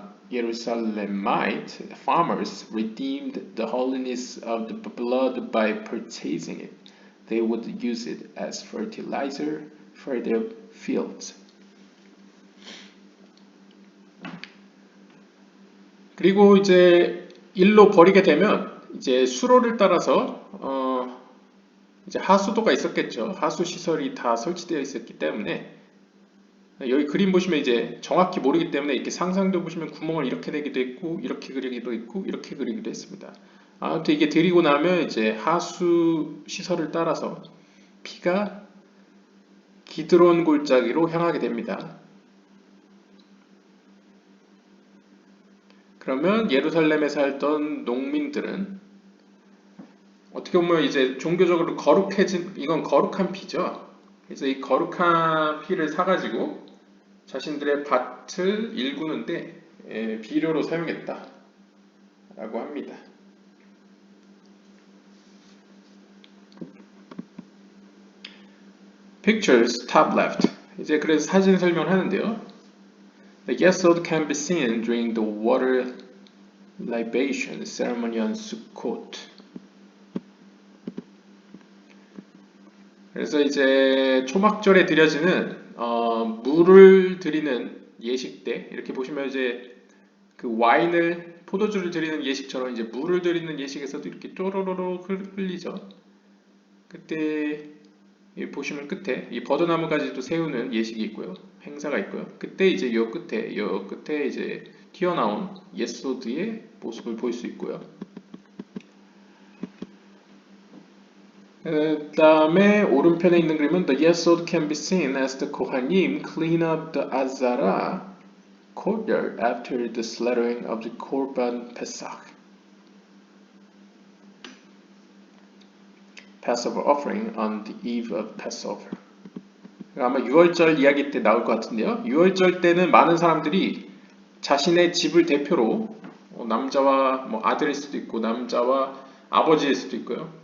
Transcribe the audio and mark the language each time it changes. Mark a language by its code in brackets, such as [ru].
[en] Jerusalemite farmers redeemed the holiness of the blood by purchasing it. They would use it as fertilizer for their fields. [ko] 그리고 이제 일로 버리게 되면 이제 수로를 따라서 이제 하수도가 있었겠죠. 하수 시설이 다 설치되어 있었기 때문에 여기 그림 보시면 이제 정확히 모르기 때문에 이렇게 상상도 보시면 구멍을 이렇게 내기도 했고 이렇게 그리기도 했고 이렇게 그리기도 했습니다. 아무튼 이게 들이고 나면 이제 하수 시설을 따라서 피가 기드론 골짜기로 향하게 됩니다. 그러면 예루살렘에 살던 농민들은 어떻게 보면 이제 종교적으로 거룩해진, 이건 거룩한 피죠. 그래서 이 거룩한 피를 사가지고 자신들의 밭을 일구는데 비료로 사용했다 라고 합니다. [en] Pictures top left. [ko] 이제 그래서 사진 설명을 하는데요. [en] The yesod can be seen during the water libation ceremony on Sukkot. [ko] 그래서 이제 초막절에 드려지는 물을 드리는 예식 때 이렇게 보시면 이제 그 와인을 포도주를 드리는 예식처럼 이제 물을 드리는 예식에서도 이렇게 쪼로로로 흘리죠. 그때 보시면 끝에 이 버드나무 가지도 세우는 예식이 있고요. 행사가 있고요. 그때 이제 요 끝에 이제 튀어나온 예소드의 모습을 볼 수 있고요. 그 다음에 오른편에 있는 그림은 [en] The yesod can be seen as the Kohanim clean up the Azara courtyard after the slaughtering of the Korban Pesach. Passover offering on the eve of Passover. [ko] 아마 6월절 이야기 때 나올 것 같은데요. 6월절 때는 많은 사람들이 자신의 집을 대표로 남자와 뭐 아들일 수도 있고 남자와 아버지일 수도 있고요.